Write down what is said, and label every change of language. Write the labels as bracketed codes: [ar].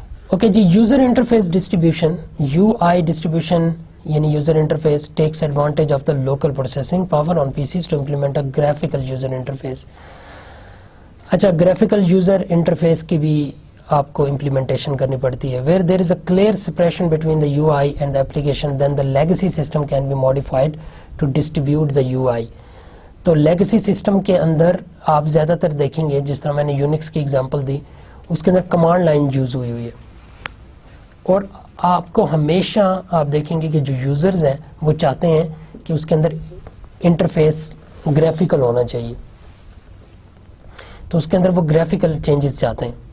[ur] Okay جی, [en] User interface distribution, U I distribution یعنی user interface takes advantage of the local processing power on PCs to implement a graphical user interface. [ur] اچھا graphical user interface کی بھی آپ کو implementation کرنی پڑتی ہے. [en] Where there is a clear separation between the U I and the application then the legacy system can be modified to distribute the U I. [ur] تو legacy system کے اندر آپ زیادہ تر دیکھیں گے جس طرح میں نے یونکس کی ایگزامپل دی اس کے اندر کمانڈ لائن یوز ہوئی ہے, اور آپ کو ہمیشہ آپ دیکھیں گے کہ جو یوزرز ہیں وہ چاہتے ہیں کہ اس کے اندر انٹرفیس گرافیکل ہونا چاہیے, تو اس کے اندر وہ گرافیکل چینجز چاہتے ہیں.